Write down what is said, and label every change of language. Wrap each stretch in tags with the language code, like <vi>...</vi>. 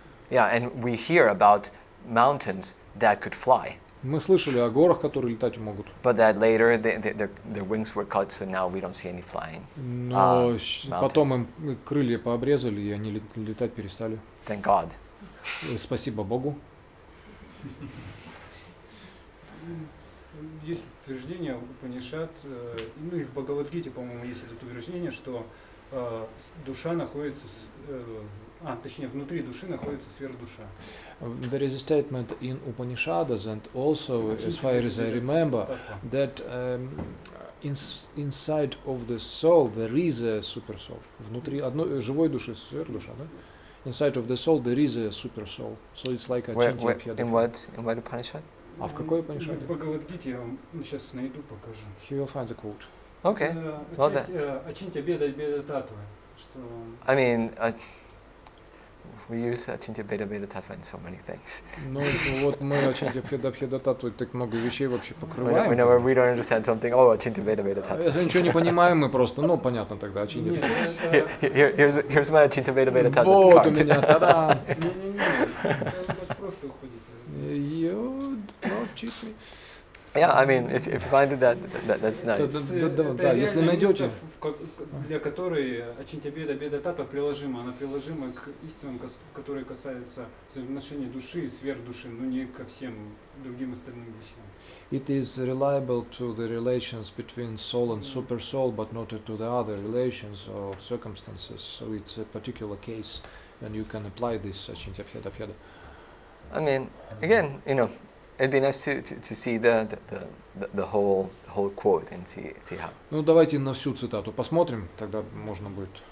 <en>Yeah, and we hear about mountains that could fly.</en> <ru>Мы слышали о горах, которые летать могут.</ru> <en>but that later their wings were cut, so now we don't see any flying.</en> <ru>Но потом</ru> <en>mountains.</en> <ru>им крылья пообрезали, и они летать перестали.</ru> <en>Thank God.</en> <ru>Спасибо Богу. Есть утверждение Упанишад, ну и в Бхагавад-гите, по-моему, есть это утверждение, что душа находится, точнее, внутри души находится сверхдуша.</ru> <en>There is a statement in Upanishads and also, as far as I remember, that inside of the soul there is a super soul.</en> <ru>Внутри одной живой души сверхдуша, да?</ru> <en>Inside of the soul there is a super soul. So it's like a In what Upanishad?</en> <ru>А в какой Upanishad? В Бхагавад-гите я вам сейчас найду, покажу.</ru> <en>He will find the quote. Okay. Well,</en> <ru>Ачинтя беда беда татва. Что...</ru> <en>I mean, we use Achintya Bheda Bheda Tattva in so many things.</en> <ru>Ну вот мы Ачинтя Бхеда Татвы так много вещей вообще покрываем.</ru> <en>Whenever we don't understand something, oh, Achintya Bheda Bheda Tattva.</en> <ru>Если ничего не понимаем, мы просто, ну понятно тогда Ачинтя.</ru> <en>Here's my Achintya Bheda Bheda Tattva.</en> <ru>Вот у меня, та-да. Не-не-не, просто уходите.</ru> <en>You don't cheat me. Yeah, I mean, if you find it that's nice.</en> <ru>Да, если найдете. Для которой Ачинтя Беда Беда Тата приложима, она приложима к истинам, которые касаются взаимоотношений души и сверхдуши, но не ко всем другим остальным вещам.</ru> <en>It is reliable to the relations between soul and super soul, but not to the other relations or circumstances. So it's a particular case, and you can apply this Achintya Bheda Bheda. I mean, again, it'd be nice to see the whole quote and see how.</en> <ru>Ну давайте на всю цитату посмотрим, тогда можно будет.</ru>